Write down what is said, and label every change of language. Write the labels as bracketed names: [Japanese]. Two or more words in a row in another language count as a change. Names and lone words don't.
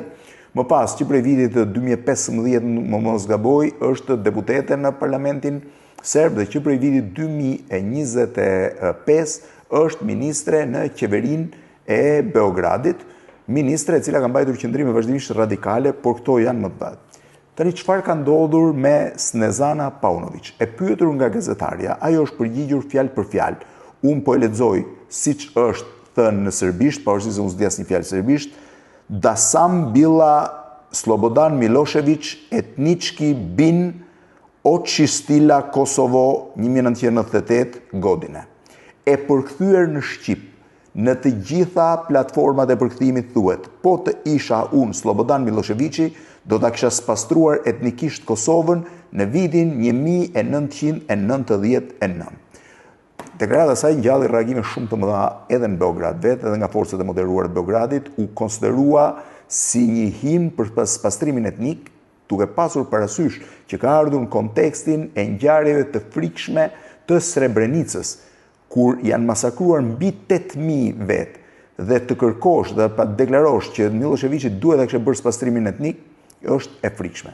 [Albanian] Më pas, që prej vitit të 2015, më mos gaboj, është deputete në parlamentin serb dhe që prej vitit 2025 është ministre në qeverinë e Beogradit, ministre e cila ka mbajtur qëndrime vazhdimisht radikale, por këto janë më të bëtë. Tani çfarë ka ndodhur me Snezana Paunović? E pyetur nga gazetarja, ajo është përgjigjur fjalë për fjalë. Unë po e lexoj siç është thënë në serbisht, pavarësisht se unë s'di asnjë fjalë serbisht, [Serbian] da sam bila Slobodan Milošević etnički bin očistila Kosovo 1998 godine. [Albanian] E përkthyer në Shqip, në të gjitha platformat e përkthimit thuhet, po të isha unë Slobodan Miloševići, do ta kisha spastruar etnikisht Kosovën në vitin 1999. Deklarata saj ngjalli reagime shumë të mëdha edhe në Beograd vetë, edhe nga forcat e moderuara të Beogradit, u konsiderua si një him për spastrimin etnik, duke pasur parasysh që ka ardhur në kontekstin e ngjarjeve të frikshme të Srebrenicës, kur janë masakruar mbi 8.000 vetë, dhe të kërkosh dhe pa deklarosh që Miloševići duhet ta kishte bërë spastrimin etnik, është e frikshme.